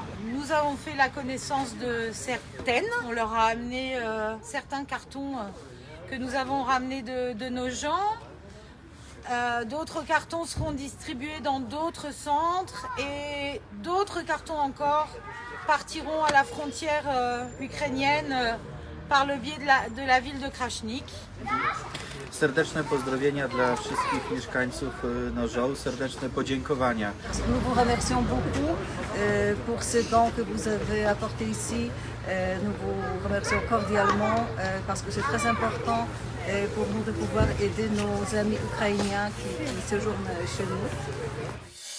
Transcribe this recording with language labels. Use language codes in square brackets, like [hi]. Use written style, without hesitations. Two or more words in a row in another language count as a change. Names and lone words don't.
[fr] Nous avons fait la connaissance de certaines. On leur a amené certains cartons que nous avons ramenés de nos gens. D'autres cartons seront distribués dans d'autres centres et d'autres cartons encore partiront à la frontière ukrainienne par le biais de la ville de Krasznik. [pl] Serdeczne pozdrowienia dla wszystkich mieszkańców Nożol, serdeczne podziękowania. [fr] Nous vous remercions beaucoup pour ce don que vous avez apporté ici. Nous vous remercions cordialement parce que c'est très important pour nous de pouvoir aider nos amis ukrainiens qui séjournent chez nous.